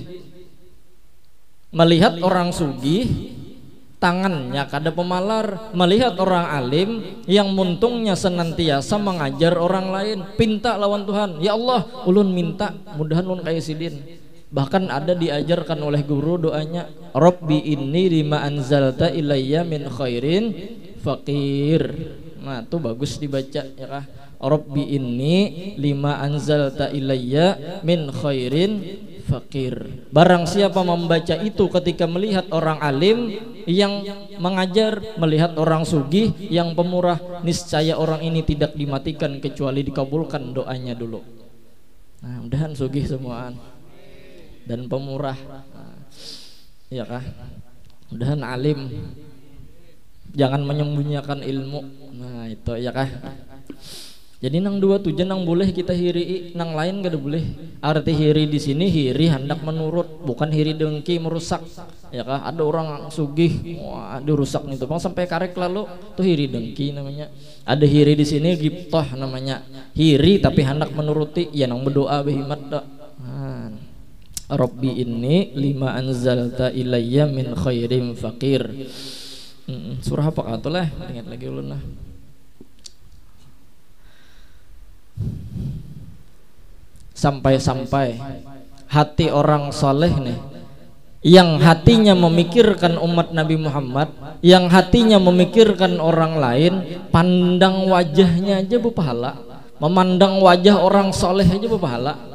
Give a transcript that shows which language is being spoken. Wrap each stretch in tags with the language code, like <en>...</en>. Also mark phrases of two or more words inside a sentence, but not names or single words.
<bjn>Melihat orang sugih tangannya kada pemalar, melihat orang alim yang muntungnya senantiasa mengajar orang lain, pinta lawan Tuhan,</bjn> <ar>يا الله</ar> <bjn>ulun minta mudahan ulun kayak sidin. Bahkan ada diajarkan oleh guru doanya,</bjn> <ar>رب إني لما أنزلت إلي من خير فقير.</ar> <bjn>Nah itu bagus dibaca, ya kah?</bjn> <ar>رب إني لما أنزلت إلي من خير فقير.</ar> <bjn>Barang siapa membaca itu ketika melihat orang alim yang mengajar, melihat orang sugih yang pemurah, niscaya orang ini tidak dimatikan kecuali dikabulkan doanya dulu. Nah, mudahan sugih semuaan dan pemurah. Ya kah? Mudahan alim. Jangan menyembunyikan ilmu. Nah, itu ya kah? Jadi nang dua tujuan nang boleh kita hiri, nang lain kada boleh. Arti hiri di sini hiri hendak menurut, bukan hiri dengki merusak. Ya kah? Ada orang sugih, wah dirusak nih tuh, bang sampai karek lalu tuh hiri dengki namanya. Ada hiri di sini giptoh namanya. Hiri tapi hendak menuruti, ya nang berdoa behimat dak.</bjn> <ar>رب إني لما أنزلت إلي من خير فقير.</ar> <bjn>Surah apa kata lah? Ingat lagi ulun lah. Sampai-sampai hati orang soleh nih, yang hatinya memikirkan umat Nabi Muhammad, yang hatinya memikirkan orang lain, pandang wajahnya aja berpahala, memandang wajah orang soleh aja berpahala.</bjn>